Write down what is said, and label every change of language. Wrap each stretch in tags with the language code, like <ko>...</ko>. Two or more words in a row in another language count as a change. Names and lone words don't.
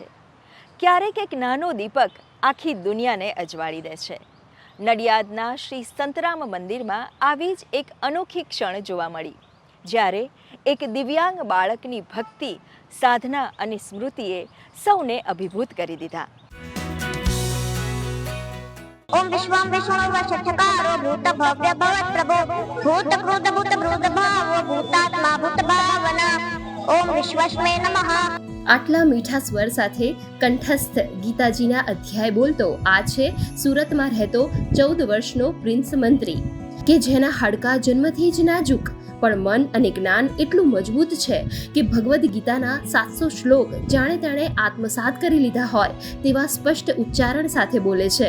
<gu>ક્યારેક એક નાનો દીપક આખી દુનિયાને અજવાળી દે છે. નડિયાદના શ્રી સંતરામ મંદિરમાં આવી જ એક અનોખી ક્ષણ જોવા મળી, જ્યારે એક દિવ્યાંગ બાળકની ભક્તિ, સાધના અને સ્મૃતિએ સૌને અભિભૂત કરી દીધા.</gu> <sa>ओम विश्वम विष्णु वशठकारो भूत भव्य भवत प्रभो भूत क्रोध भूत ब्रोध भाव भूतात्मा भूत भावना ओम विश्वस्मै नमः.</sa> <gu>આટલા મીઠા સ્વર સાથે કંઠસ્થ ગીતાજીના અધ્યાય બોલતો આ છે સુરતમાં રહેતો 14 વર્ષનો પ્રિન્સ મંત્રી, કે જેના હાડકાં જન્મથી જ નાજુક પણ મન અને જ્ઞાન એટલું મજબૂત છે કે ભગવદ્ ગીતાના 700 શ્લોક જાણે તેણે આત્મસાત કરી લીધા હોય તેવા સ્પષ્ટ ઉચ્ચારણ સાથે બોલે છે.</gu>